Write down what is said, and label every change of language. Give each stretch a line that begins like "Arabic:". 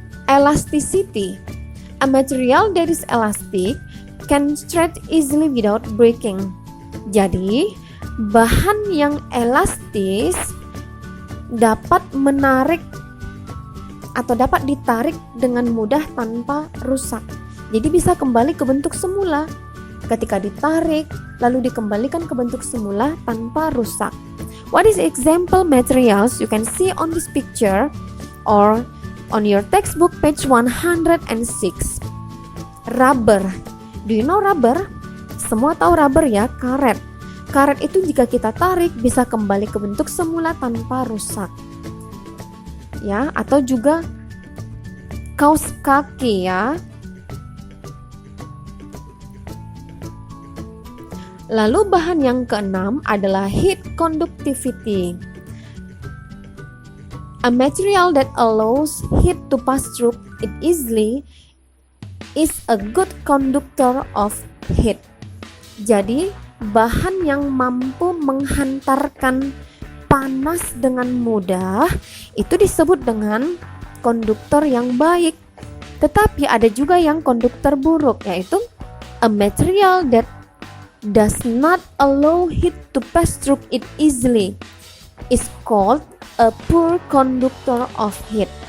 English: Elasticity, a material that is elastic can stretch easily without breaking.
Indonesian: Jadi, bahan yang elastis dapat menarik atau dapat ditarik dengan mudah tanpa rusak. Jadi bisa kembali ke bentuk semula. Ketika ditarik, lalu dikembalikan ke bentuk semula tanpa rusak.
English: What is example materials you can see on this picture or on your textbook page 106? Rubber. Do you know rubber?
Indonesian: Semua tahu rubber, ya, karet. Karet itu jika kita tarik bisa kembali ke bentuk semula tanpa rusak. Ya, atau juga kaos kaki, ya. Lalu bahan yang keenam adalah heat conductivity.
English: A material that allows heat to pass through it easily is a good conductor of heat.
Indonesian: Jadi, bahan yang mampu menghantarkan panas dengan mudah itu disebut dengan konduktor yang baik. Tetapi ada juga yang konduktor buruk, yaitu
English: a material that does not allow heat to pass through it easily is called a poor conductor of heat.